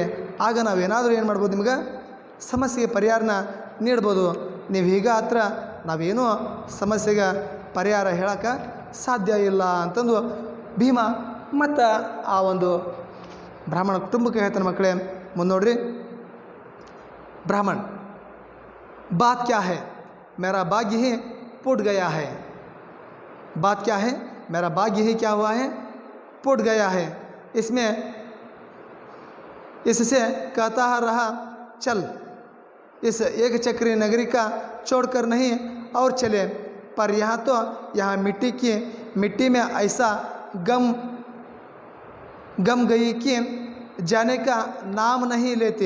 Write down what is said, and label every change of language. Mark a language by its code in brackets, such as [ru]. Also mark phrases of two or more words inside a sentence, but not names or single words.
[kn] ಆಗ ನಾವೇನಾದರೂ ಏನು ಮಾಡ್ಬೋದು, ನಿಮ್ಗೆ ಸಮಸ್ಯೆಗೆ ಪರಿಹಾರನ ನೀಡ್ಬೋದು. ನೀವು ಈಗ ಹತ್ರ ನಾವೇನೂ ಸಮಸ್ಯೆಗೆ ಪರಿಹಾರ ಹೇಳೋಕ್ಕೆ ಸಾಧ್ಯ ಇಲ್ಲ ಅಂತಂದು ಭೀಮ ಮತ್ತು ಆ ಒಂದು ಬ್ರಾಹ್ಮಣ ಕುಟುಂಬಕ್ಕೆ ಹೇಳ್ತಾನೆ. ಮಕ್ಕಳೇ ಮುಂದೆ ನೋಡ್ರಿ. ಬ್ರಾಹ್ಮಣ, [hi] बात क्या है, मेरा भाग्य ही फूट गया है. बात क्या है, मेरा भाग्य ही क्या हुआ है, फूट गया है. इसमें इससे कहता रहा, चल इस एक चक्री नगरी का छोड़कर नहीं और चले, पर यहाँ तो यहाँ मिट्टी में ऐसा गम गई कि जाने का नाम नहीं लेते.